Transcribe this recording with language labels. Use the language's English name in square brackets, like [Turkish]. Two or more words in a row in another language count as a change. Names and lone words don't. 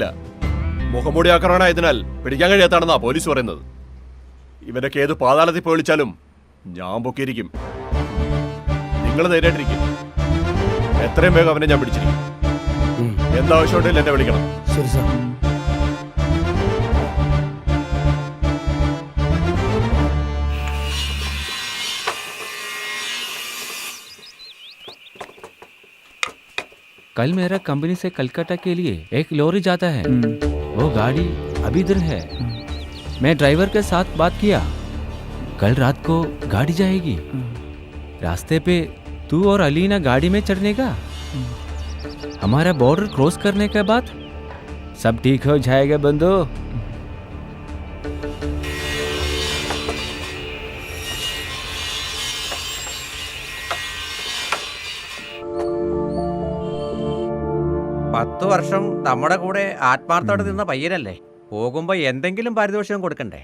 [Malayalam] മുഖംമൂടി ആക്രമണമായതിനാൽ പിടിക്കാൻ കഴിയാത്താണെന്നാ പോലീസ് പറയുന്നത്. ഇവരൊക്കെ ഏത് പാതാളത്തിൽ പോയി വിളിച്ചാലും ഞാൻ പൊക്കിയിരിക്കും. നിങ്ങൾ ധൈര്യമായിട്ടിരിക്കും. എത്രയും വേഗം അവനെ ഞാൻ പിടിച്ചിരിക്കും. എന്താവശ്യമുണ്ടെങ്കിൽ എന്നെ വിളിക്കണം. ശരി സാർ. [Hindi] कल मेरा कंपनी से कलकत्ता के लिए एक लॉरी जाता है. वो गाड़ी अभी इधर है. मैं ड्राइवर के साथ बात किया. कल रात को गाड़ी जाएगी. रास्ते पे तू और अलीना गाड़ी में चढ़ने का, हमारा बॉर्डर क्रॉस करने के बाद सब ठीक हो जाएगा बंदो। [Malayalam] പത്ത് വർഷം നമ്മുടെ കൂടെ ആത്മാർത്ഥത്തോടെ നിന്ന പയ്യനല്ലേ, പോകുമ്പോ എന്തെങ്കിലും പാരിതോഷികം കൊടുക്കണ്ടേ?